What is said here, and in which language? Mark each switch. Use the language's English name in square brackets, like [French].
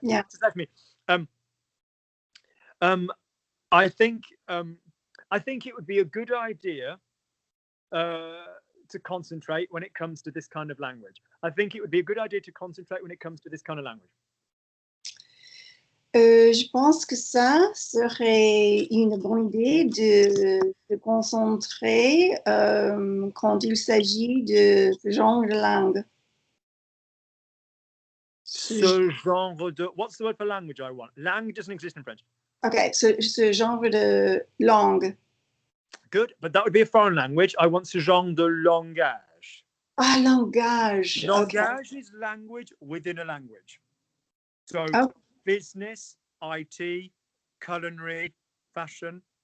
[English] Yeah. So that's me. I think it would be a good idea to concentrate when it comes to this kind of language. I think it would be a good idea to concentrate when it comes to this kind of language. [French] Je pense que ça serait une bonne idée de se concentrer quand il s'agit de ce genre de langue. Ce genre de... [English] What's the word for language I want? Langue doesn't exist in French. [French] Okay, ce genre de langue. [English] Good, but that would be a foreign language. I want [French] ce genre de langage. Ah, langage. [English] Langage is language within a language. So business, IT, culinary, fashion.